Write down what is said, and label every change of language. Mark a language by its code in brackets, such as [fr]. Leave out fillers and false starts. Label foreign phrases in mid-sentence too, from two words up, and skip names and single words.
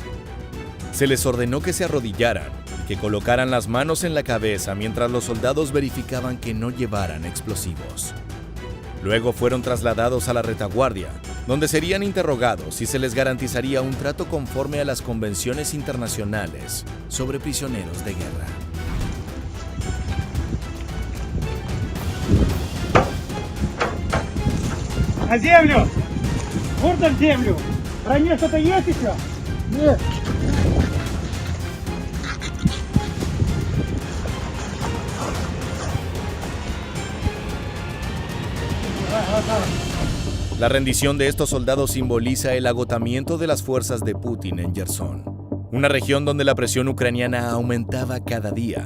[es] Se les ordenó que se arrodillaran y que colocaran las manos en la cabeza mientras los soldados verificaban que no llevaran explosivos. Luego fueron trasladados a la retaguardia, donde serían interrogados y se les garantizaría un trato conforme a las convenciones internacionales sobre prisioneros de guerra. [ru] На землю! Бурдом в землю! В броне что-то есть еще? Нет. [es] La rendición de estos soldados simboliza el agotamiento de las fuerzas de Putin en Jersón, una región donde la presión ucraniana aumentaba cada día.